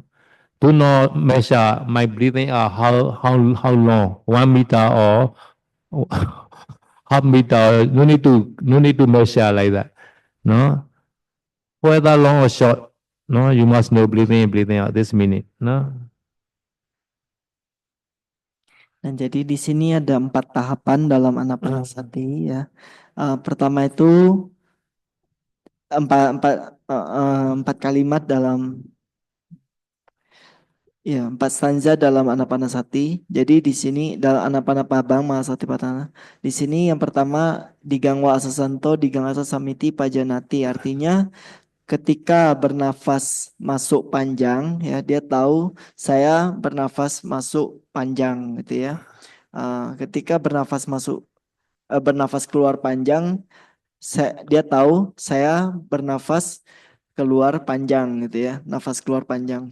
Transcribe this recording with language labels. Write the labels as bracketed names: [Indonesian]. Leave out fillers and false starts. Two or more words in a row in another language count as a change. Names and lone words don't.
[English] Do not measure my breathing out how long, 1 meter or half meter. No need to measure like that. No, whether long or short. No, you must know breathing in, breathing out. This meaning. No. [Indonesian] Dan jadi di sini ada 4 tahapan dalam anapanasati ya. Pertama itu empat kalimat dalam ya 4 stanza dalam anapanasati. Jadi di sini dalam [Pali] anapanapabang mahasatipatthana. [Indonesian] Di sini yang pertama [Pali] digangwa asasanto, digangwa samiti pajanati. [Indonesian] Artinya ketika bernafas masuk panjang ya dia tahu saya bernafas masuk panjang gitu ya. Ketika bernafas keluar panjang dia tahu saya bernafas keluar panjang gitu ya, nafas keluar panjang.